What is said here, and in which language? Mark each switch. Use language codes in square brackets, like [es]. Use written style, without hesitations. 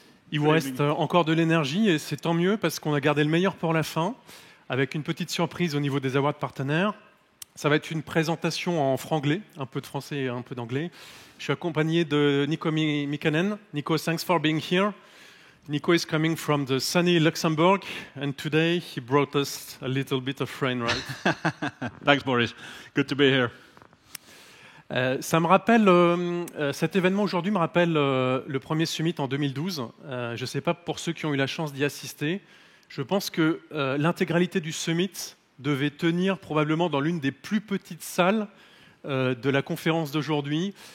[fr] Il vous reste encore de l'énergie et c'est tant mieux parce qu'on a gardé le meilleur pour la fin avec une petite surprise au niveau des awards partenaires. Ça va être une présentation en franglais, un peu de français et un peu d'anglais. Je suis accompagné de Nico Mikanen. [en] Nico, thanks for being here. Nico is coming from the sunny Luxembourg and today he brought us a little bit of rain, right? Thanks, Boris. Good to be here. [fr] Ça me rappelle, cet événement aujourd'hui me rappelle le premier summit en 2012. Je ne sais pas pour ceux qui ont eu la chance d'y assister. Je pense que l'intégralité du summit devait tenir probablement dans l'une des plus petites salles de la conférence d'aujourd'hui.